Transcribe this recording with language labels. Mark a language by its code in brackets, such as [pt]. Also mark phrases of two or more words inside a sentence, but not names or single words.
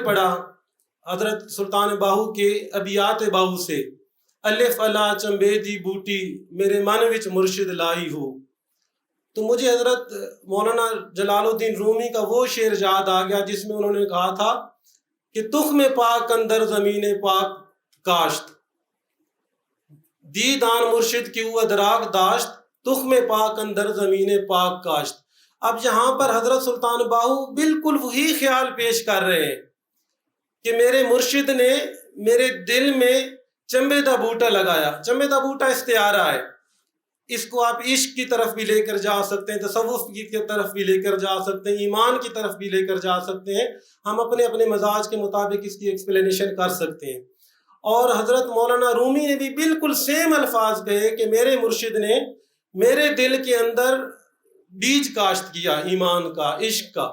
[ur] پڑھا حضرت سلطان باہو کے ابیات باہو سے، [pa] الف الا چمبے دی بوٹی میرے من وچ مرشد لائی ہو، [ur] تو مجھے حضرت مولانا جلال الدین رومی کا وہ شعر یاد آ گیا جس میں انہوں نے کہا تھا کہ [fa] تخم پاک اندر زمین پاک کاشت، دیدان مرشد کی وہ ادراک داشت، تخم پاک اندر زمین پاک کاشت۔ [ur] اب یہاں پر حضرت سلطان باہو بالکل وہی خیال پیش کر رہے ہیں کہ میرے مرشد نے میرے دل میں [pa] چمبے دا بوٹا [ur] لگایا۔ [pa] چمبے دا بوٹا [ur] استعارہ ہے، اس کو آپ عشق کی طرف بھی لے کر جا سکتے ہیں، تصوف کی طرف بھی لے کر جا سکتے ہیں، ایمان کی طرف بھی لے کر جا سکتے ہیں، ہم اپنے اپنے مزاج کے مطابق اس کی ایکسپلینیشن کر سکتے ہیں۔ اور حضرت مولانا رومی نے بھی بالکل سیم الفاظ کہے کہ میرے مرشد نے میرے دل کے اندر بیج کاشت کیا ایمان کا، عشق کا۔